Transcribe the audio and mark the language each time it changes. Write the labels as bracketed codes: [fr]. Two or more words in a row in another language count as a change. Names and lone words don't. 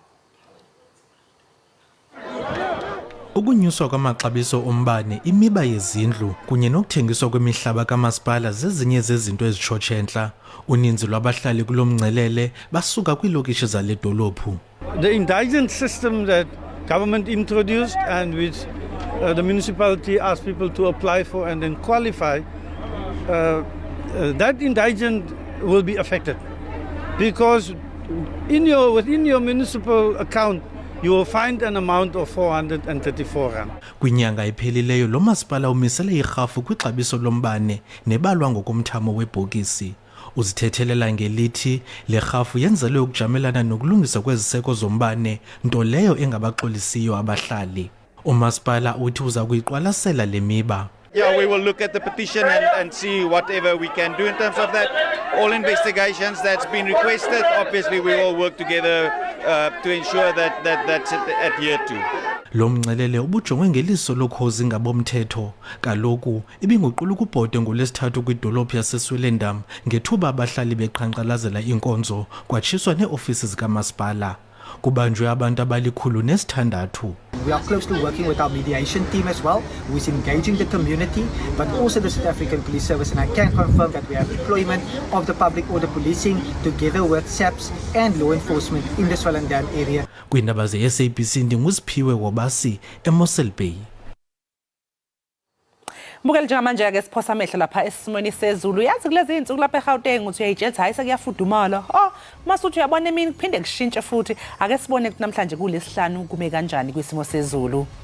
[xh] Ukunyuswa kwamaxabiso ombane, imiba yezindlu kunye nokuthengiswa kwemihlaba kamasipala zezinye zezinto ezitshotshentla. Uninzi lwabahlali kulomngcelele basuka kwiilokishi zale dolophu. [en] The indigent system that government introduced and which the municipality asked people to apply for and then qualify, that indigent will be affected because within your municipal account you will find an amount of 434 rand. [xh] Kwinyanga ephelileyo lo masipala umisele irhafu kwixabiso lombane nebalwa ngokomthamo webhokisi. Uzithethelela ngelithi le rhafu yenzelwe ukujamelana nokulungiswa kweziseko zombane, nto leyo engabaxolisiyo abahlali. Umasipala uthi uza kuyiqwalasela le miba. [en] Yeah, we will look at the petition and see whatever we can do in terms of that. All investigations that's been requested, obviously we all work together to ensure that's adhered to. [xh] Lo mngcelele ubujongwe ngeliso lokhozi ngabomthetho. Kaloku ibinguqula ukubhode ngolesithathu kwidolophu yaseSwellendam ngethuba abahlali beqhankqalazela inkonzo kwatshiswa neeofisi zikamasipala. Kubanjwe abantu abali-106. [en] We are closely working with our mediation team as well, who is engaging the community, but also the South African Police Service, and I can confirm that we have deployment of the public order policing together with SABC and law enforcement in the Swellendam area. [xh] Kwiindaba ze-SABC ndinguziphiwe wobasi eMossel Bay. [zu] Mbukeli njengamanje ke siphosa amehlo lapha esimweni sezulu. Yazi kulezi insuku lapha eGauteng uthi uyayijetha hayi sekuyafudumala. Masuthi uyabona emini kuphinde kushintshe futhi. Ake sibone ukuthi namhlanje kulesihlanu kume kanjani kwisimo sezulu.